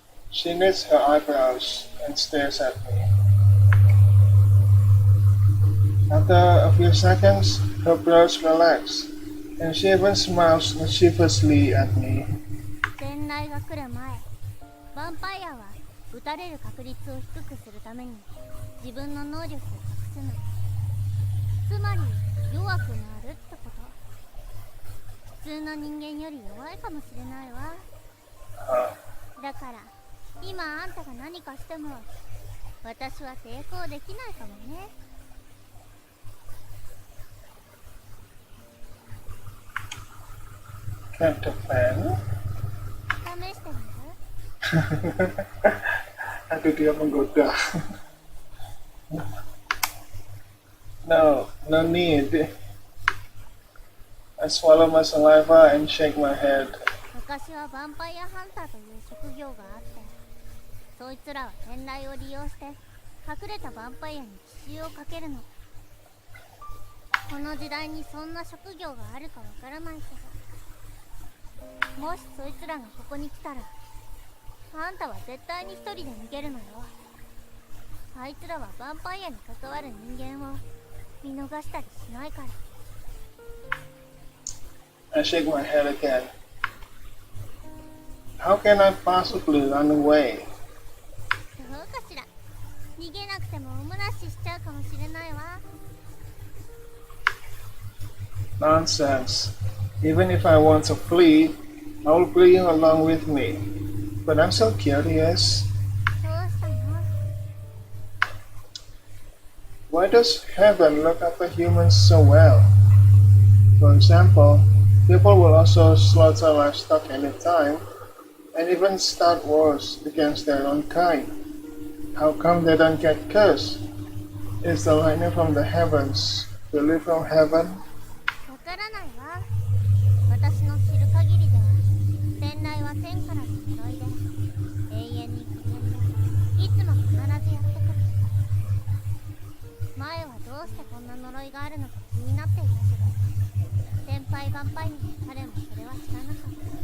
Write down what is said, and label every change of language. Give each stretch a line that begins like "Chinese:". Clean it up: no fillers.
English: She knits her eyebrows and stares at me. After a few seconds, her brows relax, and she even smiles mischievously at me.
Japanese: 伝来が来る前、ヴァンパイアは撃たれる確率を低くするために自分の能力を隠すの。つまり弱くなるってこと。普通の人間より弱いかもしれないわ。だから今あんたが何かしても私は抵抗できないかもね。
Indonesian: Ketertiban?
Japanese: 試してみる？
Indonesian: Aduh, dia menggoda.
English: No, no need. I swallow my saliva and shake my head.
Japanese: 昔はヴァンパイアハンターという職業があって、そいつらは天雷を利用して隠れたヴァンパイアに奇襲をかけるの。この時代にそんな職業があるかわからないけど、もしそいつらがここに来たら、あんたは絶対に一人で逃げるのよ。あいつらはヴァンパイアに関わる人間を見逃したりしないから。
English: I shake my head again. How can I possibly run away?
Japanese: どうかしら。逃げなくてもおむなししちゃうかもしれないわ。
English: Nonsense. Even if I want to flee, I will bring you along with me. But I'm so curious.
Japanese: どうしたの？
English: Why does heaven look after humans so well? For example, people will also slaughter livestock anytime, and even start wars against their own kind. How come they don't get cursed? Is the lightning from the heavens really from heaven?
Japanese: わからないわ。私の知る限りでは、天雷は天からの呪いで、永遠に不変で、いつも必ずやってくる。前はどうしてこんな呪いがあるのか気になっていたけど、先輩ヴァンパイアの彼もそれは知らなかった。